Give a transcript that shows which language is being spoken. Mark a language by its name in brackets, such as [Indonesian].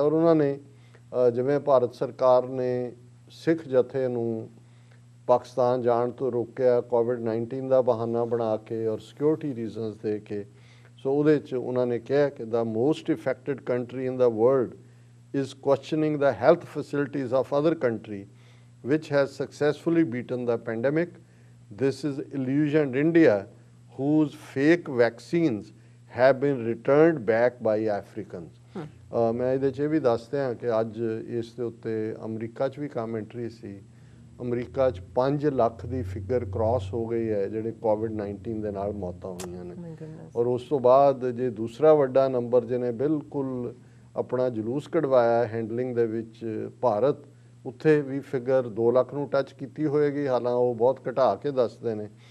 [Punjabi] ਔਰ ਉਹਨਾਂ ਨੇ ਜਿਵੇਂ ਭਾਰਤ ਸਰਕਾਰ ਨੇ ਸਿੱਖ ਜਥੇ ਨੂੰ ਪਾਕਿਸਤਾਨ ਜਾਣ ਤੋਂ ਰੋਕਿਆ ਕੋਵਿਡ-19 ਦਾ ਬਹਾਨਾ ਬਣਾ ਕੇ ਔਰ ਸਿਕਿਉਰਿਟੀ ਰੀਜ਼ਨਸ ਦੇ ਕੇ, ਸੋ ਉਹਦੇ 'ਚ ਉਹਨਾਂ ਨੇ ਕਿਹਾ ਕਿ [English] The most affected country in the world is questioning the health facilities of other country which has successfully beaten the pandemic. This is illusioned India whose fake vaccines have been returned back by Africans. [Punjabi] ਮੈਂ ਇਹਦੇ 'ਚ ਇਹ ਵੀ ਦੱਸਦੇ ਹਾਂ ਕਿ ਅੱਜ ਇਸ ਦੇ ਉੱਤੇ ਅਮਰੀਕਾ 'ਚ ਵੀ ਕਾਮੈਂਟਰੀ ਸੀ। ਅਮਰੀਕਾ 'ਚ 5 ਲੱਖ ਦੀ ਫਿਗਰ ਕ੍ਰਾਸ ਹੋ ਗਈ ਹੈ ਜਿਹੜੇ ਕੋਵਿਡ-19 ਦੇ ਨਾਲ ਮੌਤਾਂ ਹੋਈਆਂ ਨੇ। ਔਰ ਉਸ ਤੋਂ ਬਾਅਦ ਜੇ ਦੂਸਰਾ ਵੱਡਾ ਨੰਬਰ ਜਿਹਨੇ ਬਿਲਕੁਲ ਆਪਣਾ ਜਲੂਸ ਕਢਵਾਇਆ ਹੈਂਡਲਿੰਗ ਦੇ ਵਿੱਚ ਭਾਰਤ, ਉੱਥੇ ਵੀ ਫਿਗਰ 2 ਲੱਖ ਨੂੰ ਟੱਚ ਕੀਤੀ ਹੋਏਗੀ, ਹਾਲਾਂ ਉਹ ਬਹੁਤ ਘਟਾ ਕੇ ਦੱਸਦੇ ਨੇ।